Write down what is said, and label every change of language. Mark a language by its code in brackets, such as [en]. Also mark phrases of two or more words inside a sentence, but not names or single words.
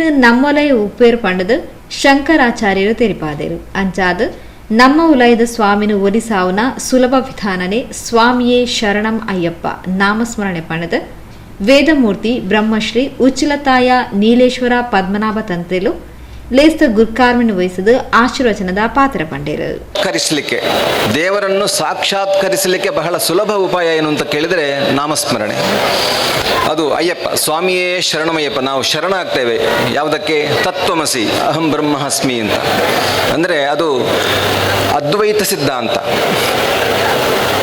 [tcy] ನಮ್ಮೊಲಯ ಉಪ್ಪೇರು ಪಂಡದು ಶಂಕರಾಚಾರ್ಯರು ತೆರಿಪಾದರು ಅಂಚಾದ ನಮ್ಮ ಉಲಯದ ಸ್ವಾಮಿನ ಒಲಿಸಾವನ ಸುಲಭ ವಿಧಾನನೆ ಸ್ವಾಮಿಯೇ ಶರಣಂ ಅಯ್ಯಪ್ಪ ನಾಮಸ್ಮರಣೆ ಪಂಡದ ವೇದಮೂರ್ತಿ ಬ್ರಹ್ಮಶ್ರೀ ಉಚ್ಚಿಲತಾಯ ನೀಲೇಶ್ವರ ಪದ್ಮನಾಭ ತಂತ್ರೆಲು ಲೇಸ್ತ ಗುರ್ಕಾರ್ಮಿನ ವಹಿಸಿದ ಆಶೀರ್ವಚನದ ಪಾತ್ರ ಪಂಡೇರು. [kn] ಕರಿಸಲಿಕ್ಕೆ ದೇವರನ್ನು ಸಾಕ್ಷಾತ್ಕರಿಸಲಿಕ್ಕೆ ಬಹಳ ಸುಲಭ ಉಪಾಯ ಏನು ಅಂತ ಕೇಳಿದರೆ ನಾಮಸ್ಮರಣೆ. ಅದು ಅಯ್ಯಪ್ಪ ಸ್ವಾಮಿಯೇ ಶರಣಮಯ್ಯಪ್ಪ. ನಾವು ಶರಣ ಆಗ್ತೇವೆ ಯಾವುದಕ್ಕೆ? [sa] ತತ್ವಮಸಿ ಅಹಂ ಬ್ರಹ್ಮಾಸ್ಮಿ [kn] ಅಂತ. ಅಂದರೆ ಅದು ಅದ್ವೈತ ಸಿದ್ಧಾಂತ.